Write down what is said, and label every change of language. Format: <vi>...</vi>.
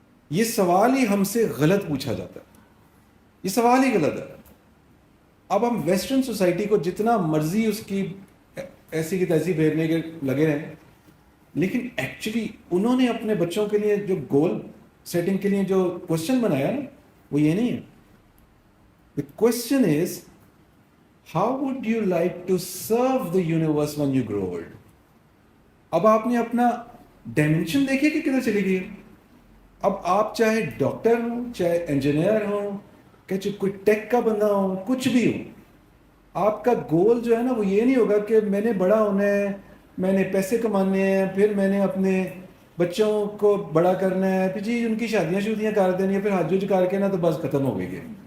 <ur>یہ سوال ہی ہم سے غلط پوچھا جاتا ہے، یہ سوال ہی غلط ہے. اب ہم ویسٹرن سوسائٹی کو جتنا مرضی اس کی ایسی کی تیسی پھیرنے کے لگے رہیں، لیکن ایکچولی انہوں نے اپنے بچوں کے لیے جو گول سیٹنگ کے لیے جو کوشچن بنایا نا وہ یہ نہیں ہے.</ur> <en>The question is, how would you like to serve the universe when you grow old?</en> <ur>اب آپ نے اپنا ڈائمینشن دیکھیے کہ کدھر چلی گئی. اب آپ چاہے ڈاکٹر ہوں، چاہے انجینئر ہوں، کہ چاہے کوئی ٹیک کا بندہ ہو، کچھ بھی ہو، آپ کا گول جو ہے نا وہ یہ نہیں ہوگا کہ میں نے بڑا ہونا ہے، میں نے پیسے کمانے ہیں، پھر میں نے اپنے بچوں کو بڑا کرنا ہے، پھر جی ان کی شادیاں کر دینی ہے، پھر حج وج کر کے نا تو بس ختم ہو گئی ہے.</ur>